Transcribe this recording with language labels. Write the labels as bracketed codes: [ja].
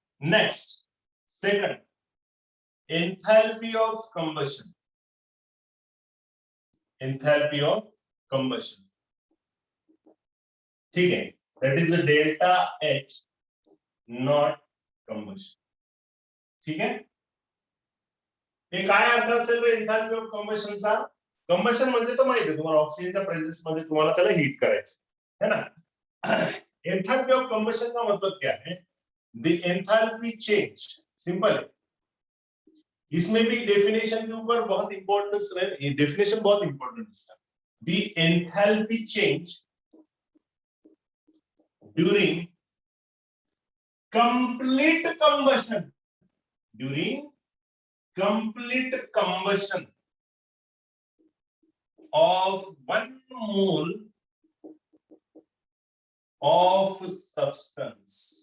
[en] Next, second, enthalpy of combustion. Enthalpy of combustion, ठीक है, that is delta H naught combustion. [mr] ठीक है, हे काय अर्थ असेल एंथैल्पी ऑफ कंबशनचा? कंबशन म्हणजे तो माहिती आहे तुम्हाला, ऑक्सिजनच्या प्रेझेंस मध्ये तुम्हाला त्याला हीट करायचं है ना। [hi] एंथैल्पी ऑफ कंबशन का मतलब क्या है? द एंथैल्पी चेंज, सिंपल है। इसमें भी डेफिनेशन के ऊपर बहुत इंपॉर्टेंस है, ये डेफिनेशन बहुत इंपॉर्टेंट है। [en] the enthalpy change during complete combustion, during complete combustion of 1 mole of substance,